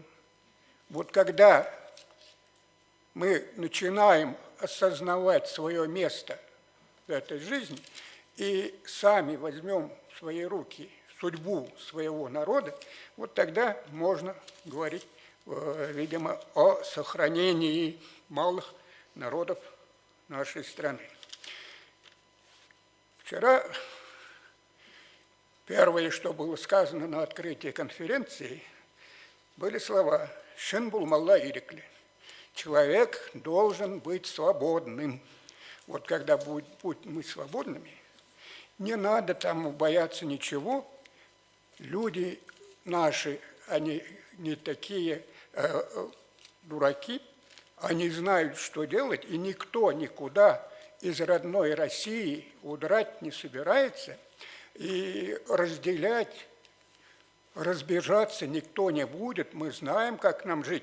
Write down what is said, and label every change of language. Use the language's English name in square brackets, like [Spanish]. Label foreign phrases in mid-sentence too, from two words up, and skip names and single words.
[Russian] Вот когда мы начинаем осознавать свое место в этой жизни и сами возьмем в свои руки судьбу своего народа, вот тогда можно говорить, видимо, о сохранении малых народов нашей страны. Вчера первое, что было сказано на открытии конференции, были слова [Chuvash] «Шин булмалла ирикли». [Russian] Человек должен быть свободным. Вот когда будем мы свободными, не надо там бояться ничего. Люди наши, они не такие дураки, они знают, что делать, и никто никуда из родной России удрать не собирается, и разделять, разбежаться никто не будет, мы знаем, как нам жить.